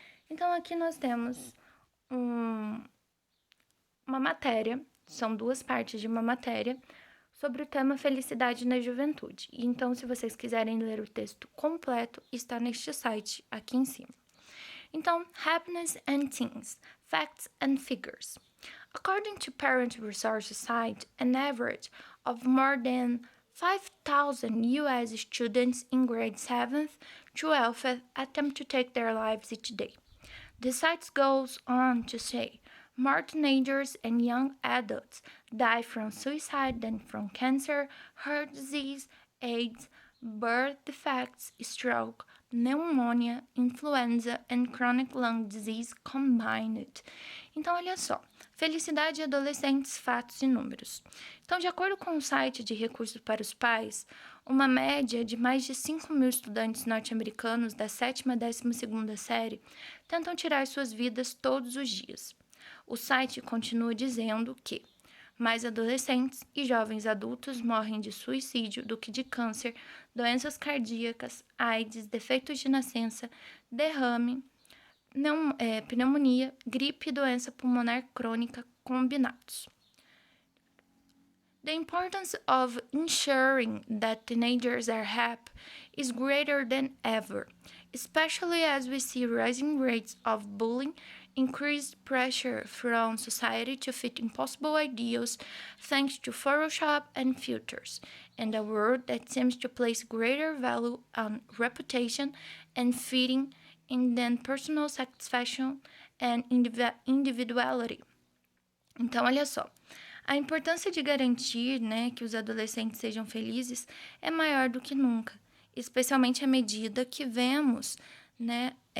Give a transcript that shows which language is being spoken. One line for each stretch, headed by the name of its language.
Portuguese: Então, aqui nós temos um, uma matéria, são duas partes de uma matéria, sobre o tema Felicidade na Juventude. Então, se vocês quiserem ler o texto completo, está neste site aqui em cima.
English: Então, Happiness and Teens, Facts and Figures. According to Parent Resource Site, an average of more than 5,000 US students in grade 7th to 12th attempt to take their lives each day. The site goes on to say more teenagers and young adults die from suicide than from cancer, heart disease, AIDS, birth defects, stroke, pneumonia, influenza and chronic lung disease combined.
Portuguese: Então, olha só. Felicidade de adolescentes, fatos e números. Então, de acordo com o site de recursos para os pais, uma média de mais de 5.000 estudantes norte-americanos da 7ª a 12ª série tentam tirar suas vidas todos os dias. O site continua dizendo que mais adolescentes e jovens adultos morrem de suicídio do que de câncer, doenças cardíacas, AIDS, defeitos de nascença, derrame, pneumonia, gripe e doença pulmonar crônica combinados.
English: The importance of ensuring that teenagers are happy is greater than ever, especially as we see rising rates of bullying, increased pressure from society to fit impossible ideals thanks to Photoshop and filters, and a world that seems to place greater value on reputation and fitting in than personal satisfaction and individuality.
Portuguese: Então, olha só. A importância de garantir, né, que os adolescentes sejam felizes é maior do que nunca, especialmente à medida que vemos, né,